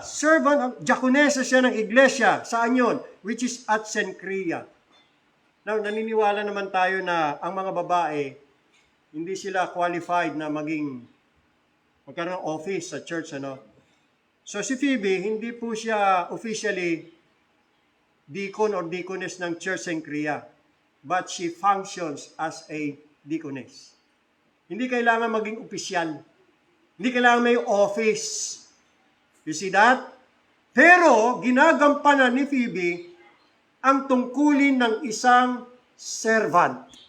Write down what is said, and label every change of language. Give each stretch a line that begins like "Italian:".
Filipino: Servant, diakonesa siya ng iglesia. Saan yun?
English: Which is at Cenchrea.
Filipino: Now, naniniwala naman tayo na ang mga babae, hindi sila qualified na magkaroon ng office sa church, ano? So si Phoebe, hindi po siya officially deacon or deaconess ng Church Cenchrea,
English: but she functions as a deaconess.
Filipino: Hindi kailangan maging opisyal. Hindi kailangan may office.
English: You see that?
Filipino: Pero ginagampanan ni Phoebe ang tungkulin ng isang servant.